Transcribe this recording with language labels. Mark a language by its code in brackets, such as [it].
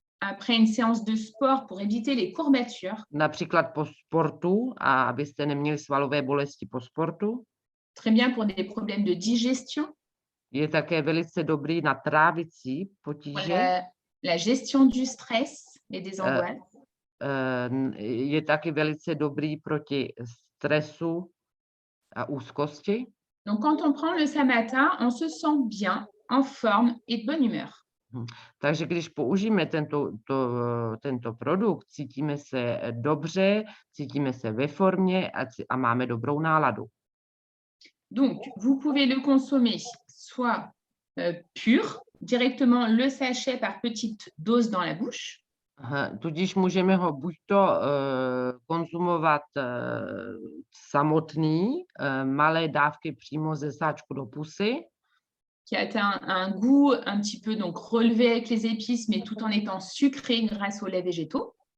[fr] Après une séance de sport pour éviter les courbatures. [cs] Například po sportu, a abyste neměli svalové bolesti po sportu. [fr] Très bien pour des problèmes de digestion. [cs] Je také velice dobrý na trávicí potíže. [fr] La gestion du stress et des angoisses. [cs] Je taky velice dobrý proti stresu a úzkosti. [fr] Donc, quand on prend le Samata, on se sent bien, en forme et de bonne humeur. [cs] Takže když použijeme tento produkt, cítíme se dobře, cítíme se ve formě a máme dobrou náladu. [fr] Donc, vous pouvez le consommer soit pur, directement le sachet par petite dose dans la bouche. [cs] Tudíž můžeme ho buď to konzumovat samotný, malé dávky přímo ze sáčku do pusy, [fr] qui a un goût un petit peu donc relevé avec les épices, mais tout en étant sucré grâce aux laits végétaux.